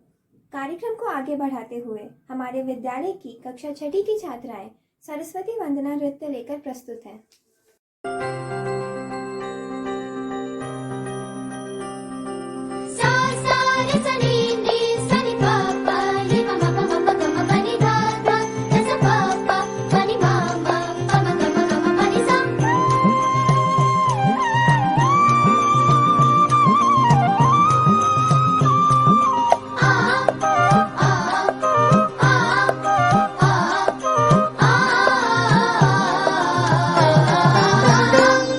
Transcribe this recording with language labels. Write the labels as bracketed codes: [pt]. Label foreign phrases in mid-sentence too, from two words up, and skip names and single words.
[hi] कार्यक्रम को आगे बढ़ाते हुए हमारे विद्यालय की कक्षा 6 की छात्राएं सरस्वती वंदना नृत्य लेकर प्रस्तुत हैं। सा सा रे सा नी नी सा नी पा पा रे मा मा मा मा मा मा नी धा धा रे सा पा पा मा नी मा मा मा मा मा मा मा नी सा। आ आ आ आ आ